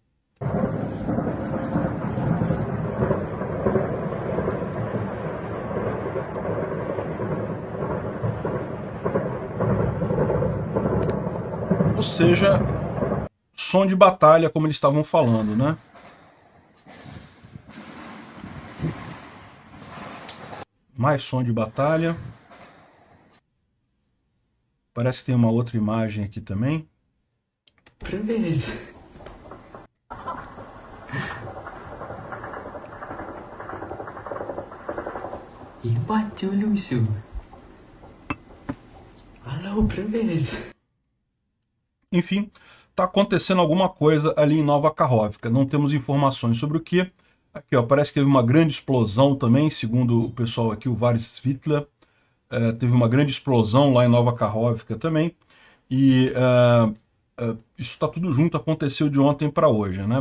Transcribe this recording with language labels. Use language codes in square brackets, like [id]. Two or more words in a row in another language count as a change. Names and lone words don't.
[pt] Ou seja, som de batalha, como eles estavam falando, né? Mais som de batalha. Parece que tem uma outra imagem aqui também. [ru] Привет. Ебать, тю Люсю. Алло, привет. [pt] Enfim, está acontecendo alguma coisa ali em Nova Kakhovka. Não temos informações sobre o que. Aqui, ó, parece que teve uma grande explosão também, segundo o pessoal aqui, o Varis Svitla. Teve uma grande explosão lá em Nova Kakhovka também. E isso está tudo junto, aconteceu de ontem para hoje, né?